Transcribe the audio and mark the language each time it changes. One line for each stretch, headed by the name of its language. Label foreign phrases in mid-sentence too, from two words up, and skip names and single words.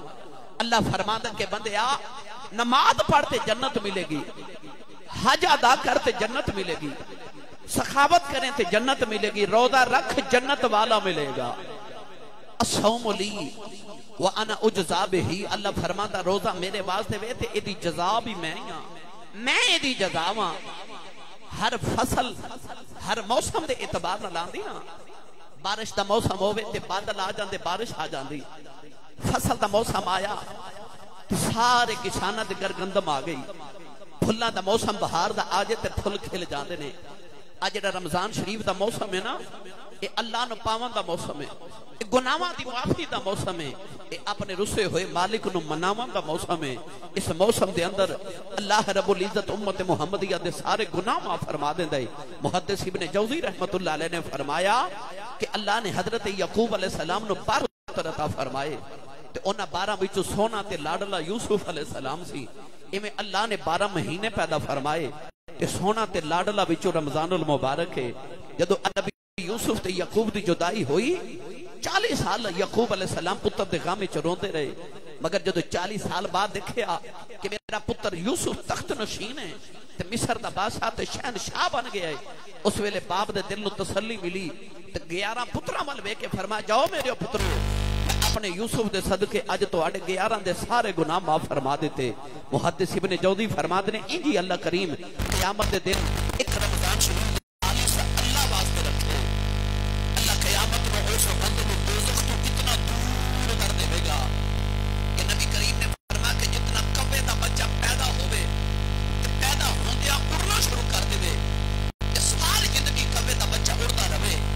Punjabi: اللہ فرماتا کہ بندے آ، نماز پڑھتے جنت ملے گی، حج ادا کرتے جنت ملے گی، سخاوت کریں تے جنت ملے گی، روزہ رکھ جنت والا ملے گا۔
Arabic: الصوم لی وانا اجزا بہی،
Punjabi: اللہ فرماتا روزہ میرے واسطے وے تے ایدی جزا بھی میں ہاں، میں ایدی جزا ہاں۔ ہر فصل ہر موسم دے اعتبار نہ لاندی نا، بارش دا موسم ہوئے تے بادل آ جاندے بارش آ جاندی فصل دا موسم آیا تے سارے کساناں دے گرگندم آ گئی پھلاں دا موسم بہار دا آجے تے پھل کھل جاندے نے آج جڑا رمضان شریف دا موسم ہے نا یہ اللہ نو پاون دا موسم ہے یہ گناہاں دی معافی دا موسم ہے یہ اپنے رسے ہوئے مالک نو مناون دا موسم ہے اس موسم دے اندر اللہ رب العزت امت محمدیہ دے سارے گناہ معاف فرما دیندا ہے محدث ابن جوزی رحمت اللہ علیہ نے فرمایا کہ اللہ نے حضرت یعقوب علیہ السلام نو 12 پتر عطا فرمائے تے انہاں 12 وچوں سونا تے لاڈلا یوسف علیہ السلام سی ایویں اللہ نے 12 مہینے پیدا فرمائے تے سونا تے لاڈلا وچوں رمضان المبارک ہے جدو نبی یوسف تے یعقوب دی جدائی ہوئی 40 سال یعقوب علیہ السلام پتر دے غم وچ روندے رہے مگر جدو 40 سال بعد دیکھیا کہ میرا پتر یوسف تخت نشین ہے تے مصر دا بادشاہ تے شہنشاہ بن گیا ہے اس ویلے باپ دے دل نو تسلی ملی تے 11 پتراں ول ویکھ کے فرمایا جاؤ میرے پترو اپنے یوسف دے صدقے اج تواڈے 11 دے سارے گناہ معاف فرما دیتے محدث ابن جوزی
Urdu: فرماتے ہیں
Punjabi: انجی اللہ کریم قیامت دے دن ایک رمضان شریف اللہ واسطے رکھے
Urdu: اللہ قیامت میں اس بندے کو دوزخ
Punjabi: تو کتنا دور کر دے گا کہ نبی کریم نے فرمایا کہ جتنا کبے دا بچہ پیدا ہوئے تے پیدا ہوندیا اڑنا شروع کر دے کہ ساری زندگی کبے دا بچہ اڑتا رہے